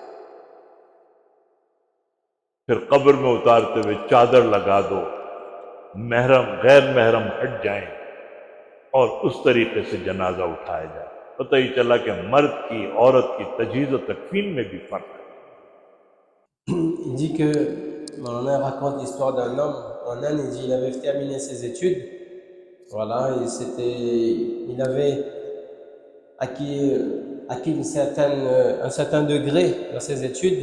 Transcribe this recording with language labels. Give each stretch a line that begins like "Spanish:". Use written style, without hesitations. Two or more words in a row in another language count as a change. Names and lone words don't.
Urdu: پھر قبر میں اتارتے ہوئے چادر لگا دو، محرم غیر محرم ہٹ جائیں اور اس طریقے سے جنازہ اٹھایا جائے. پتا ہی چلا کہ مرد کی عورت کی تجہیز اور تکفین میں بھی فرق ہے.
French: Il dit que, Maulana raconte l'histoire d'un homme en Inde. Il dit il avait terminé ses études, voilà, il avait acquis un certain degré dans ses études.